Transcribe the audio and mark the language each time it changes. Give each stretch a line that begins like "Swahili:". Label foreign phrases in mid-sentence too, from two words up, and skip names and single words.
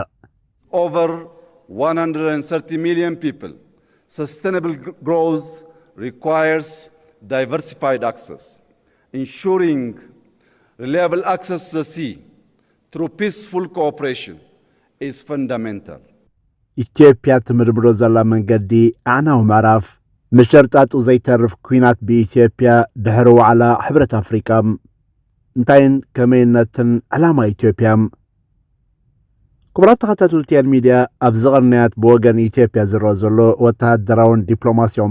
English: Over 130 million people. Sustainable growth requires diversified access. Ensuring reliable access to the sea through peaceful cooperation is fundamental.
Tigrinya: ኢትዮጵያ ትምርምሮ ዘላ መንገዲ አናው ምዕራፍ መሸርጣት ዘይተርፍ ኩናት በኢትዮጵያ ድሕሪ ዋዕላ ሕብረት አፍሪካ እንታይን ከመይነትን ዓላማ ኢትዮጵያ ክብራት ተኸታተልቲ ሚድያ ኣብ ዝቕርንያት ብወገን ኢትዮጵያ ዝረአ ዘሎ ወተሃደራውን ዲፕሎማስያዊ